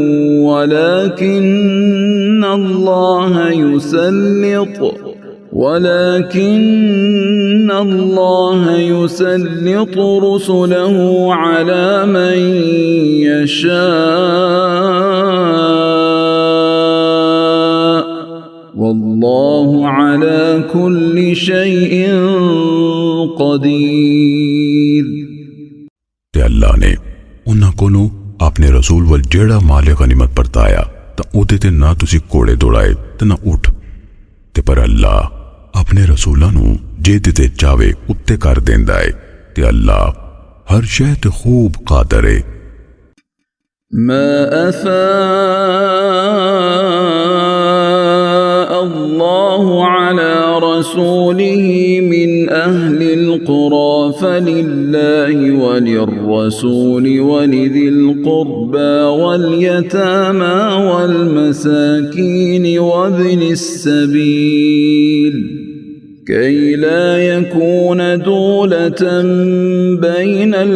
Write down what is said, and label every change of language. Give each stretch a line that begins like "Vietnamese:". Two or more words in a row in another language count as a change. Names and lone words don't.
Arabic: ولكن الله يسلط رسله على من يشاء والله على كل شيء قدير.
Punjabi: تے اللہ نے انہاں کولوں اپنے رسول ول جیہڑا مال غنیمت پرتایا تاں اوہدے تے نہ تسی گھوڑے دوڑائے تے نہ اوٹھ تے پر اللہ اپنے رسولاں نوں جیہدے تے چاہوے اتے کر دیندا ہے تے اللہ ہر شے تے خوب قادر ہے.
Arabic: ما أفاء الله على رسوله من أهل القرى فلله وللرسول ولذي القربى واليتامى والمساكين وابن السبيل كي لا يكون دولة بين